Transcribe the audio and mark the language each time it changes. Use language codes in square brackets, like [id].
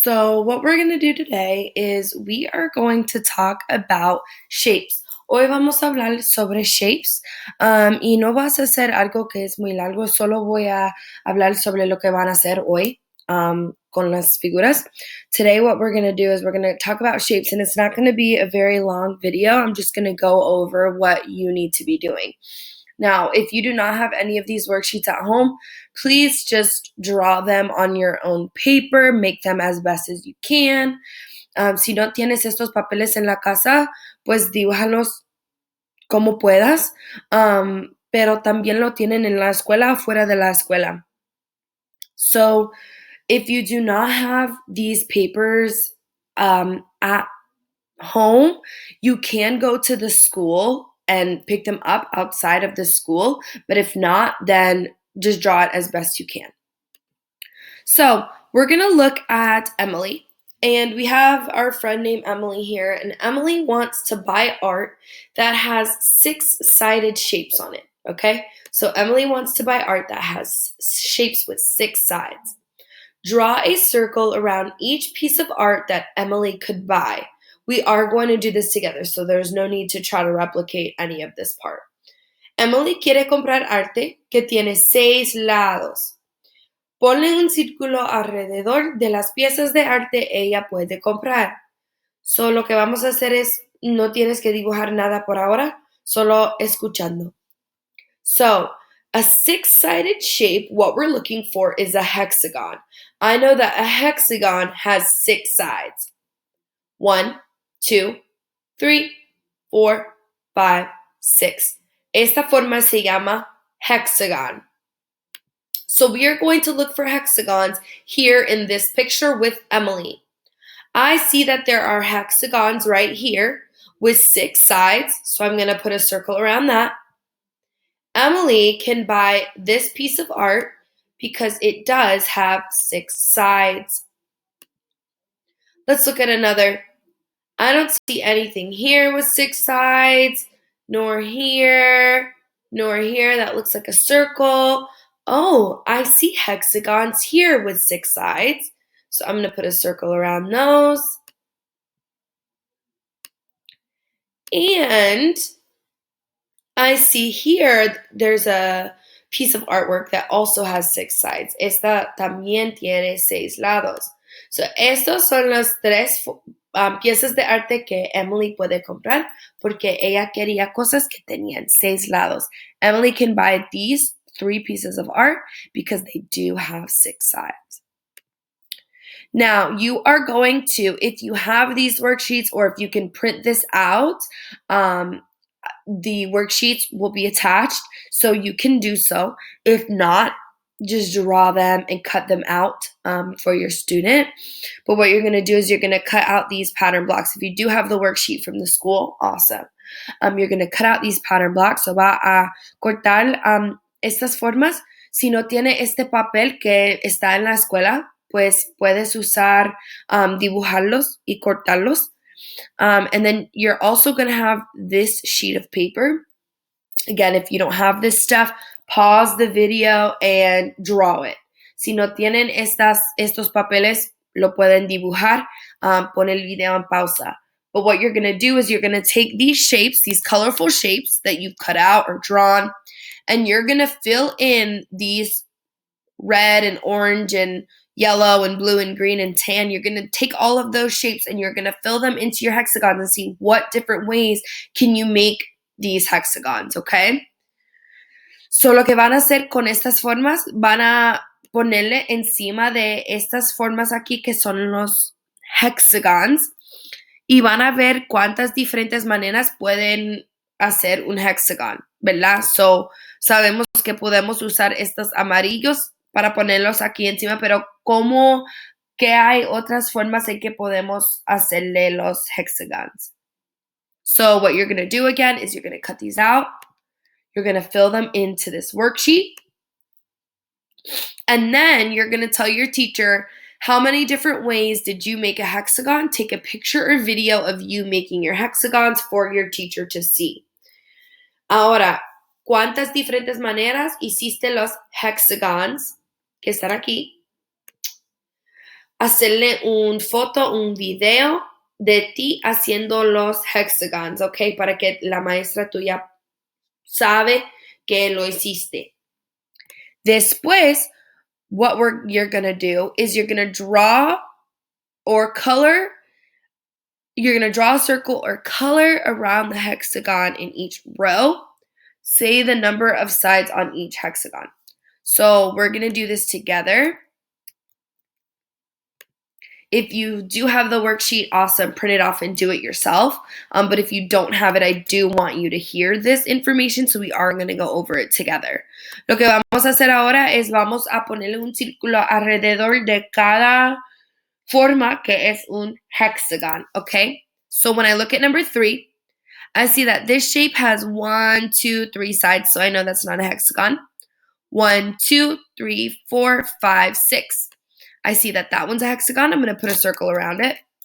[en] So, what we're going to do today is we are going to talk about shapes. [es] Hoy vamos a hablar sobre shapes, y no vas a hacer algo que es muy largo, solo voy a hablar sobre lo que van a hacer hoy con las figuras. [en] Today, what we're going to do is we're going to talk about shapes, and it's not going to be a very long video. I'm just going to go over what you need to be doing. Now, if you do not have any of these worksheets at home, please just draw them on your own paper, make them as best as you can. [es] Si no tienes estos papeles en la casa, pues dibújalos como puedas, pero también lo tienen en la escuela, fuera de la escuela. [en] So, if you do not have these papers at home, you can go to the school and pick them up outside of the school. But if not, then just draw it as best you can. So we're going to look at Emily. And we have our friend named Emily here. And Emily wants to buy art that has 6-sided shapes on it. Okay? So Emily wants to buy art that has shapes with 6 sides. Draw a circle around each piece of art that Emily could buy. We are going to do this together, so there's no need to try to replicate any of this part. [es] Emily quiere comprar arte que tiene 6 lados. Ponle un círculo alrededor de las piezas de arte ella puede comprar. So, lo que vamos a hacer es, no tienes que dibujar nada por ahora, solo escuchando. [en] So, a 6-sided shape, what we're looking for is a hexagon. I know that a hexagon has 6 sides. 1, 2, 3, 4, 5, 6. [es] Esta forma se llama hexagon. [en] So we are going to look for hexagons here in this picture with Emily. I see that there are hexagons right here with 6 sides, so I'm going to put a circle around that. Emily can buy this piece of art because it does have 6 sides. Let's look at another. I don't see anything here with 6 sides, nor here, nor here. That looks like a circle. Oh, I see hexagons here with 6 sides. So I'm going to put a circle around those. And I see here there's a piece of artwork that also has 6 sides. [es] Esta también tiene 6 lados. So estos son las 3 piezas de arte que Emily puede comprar porque ella quería cosas que tenían 6 lados. [en] Emily can buy these 3 pieces of art because they do have 6 sides. Now, you are going to, if you have these worksheets or if you can print this out, the worksheets will be attached, so you can do so. If not, just draw them and cut them out for your student. But what you're going to do is you're going to cut out these pattern blocks. If you do have the worksheet from the school, awesome. You're going to cut out these pattern blocks. [es] So va a cortar estas formas. Si no tiene este papel que está en la escuela, pues puedes usar dibujarlos y cortarlos. [en] And then you're also going to have this sheet of paper. Again, if you don't have this stuff, pause the video and draw it. [es] Si no tienen estos papeles, lo pueden dibujar. Pon el video en pausa. [en] But what you're going to do is you're going to take these shapes, these colorful shapes that you've cut out or drawn, and you're going to fill in these red and orange and yellow and blue and green and tan. You're going to take all of those shapes and you're going to fill them into your hexagons and see what different ways can you make these hexagons, okay? So lo que van a hacer con estas formas, van a ponerle encima de estas formas aquí que son los hexagons y van a ver cuántas diferentes maneras pueden hacer un hexagon, ¿verdad? So sabemos que podemos usar estos amarillos para ponerlos aquí encima, pero ¿qué hay otras formas en que podemos hacerle los hexagons? So what you're going to do again is you're going to cut these out. You're going to fill them into this worksheet. And then you're going to tell your teacher how many different ways did you make a hexagon. Take a picture or video of you making your hexagons for your teacher to see. [es] Ahora, ¿cuántas diferentes maneras hiciste los hexagons que están aquí? hacerle un foto, un video de ti haciendo los hexagons, ¿ok? Para que la maestra tuya sabe que lo hiciste. [en] Después, you're gonna do is you're gonna draw or color. You're gonna draw a circle or color around the hexagon in each row. Say the number of sides on each hexagon. So we're gonna do this together. If you do have the worksheet, awesome, print it off and do it yourself. But if you don't have it, I do want you to hear this information, so we are going to go over it together. [es] Lo que vamos a hacer ahora es vamos a ponerle un círculo alrededor de cada forma que es un hexagon, okay? [en] So when I look at number 3, I see that this shape has 1, 2, 3 sides, so I know that's not a hexagon. 1, 2, 3, 4, 5, 6. I see that that one's a hexagon. I'm going to put a circle around it.